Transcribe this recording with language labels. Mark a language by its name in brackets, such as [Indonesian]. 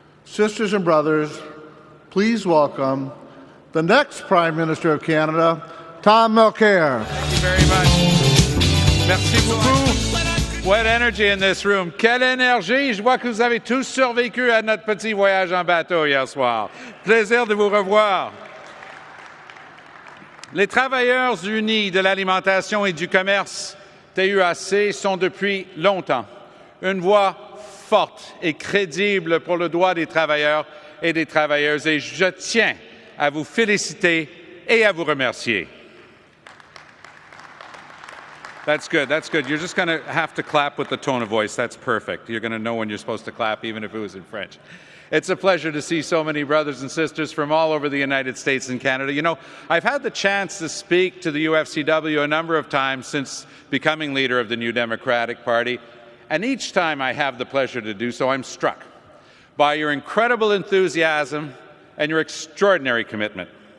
[English] Sisters and brothers, please welcome the next Prime Minister of Canada, Tom Mulcair. Thank you very much. [French] Merci beaucoup. [English] What energy in this room. [French] Quelle énergie. Je vois que vous avez tous survécu à notre petit voyage en bateau hier soir. Plaisir de vous revoir. Les travailleurs unis de l'alimentation et du commerce, TUAC, sont depuis longtemps une voix forte et crédible pour le droit des travailleurs et des travailleuses, et je tiens à vous féliciter et à vous remercier. [English] That's good. That's good. You're just going to have to clap with the tone of voice. That's perfect. You're going to know when you're supposed to clap, even if it was in French. It's a pleasure to see so many brothers and sisters from all over the United States and Canada. You know, I've had the chance to speak to the UFCW a number of times since becoming leader of the New Democratic Party, and each time I have the pleasure to do so, I'm struck by your incredible enthusiasm and your extraordinary commitment.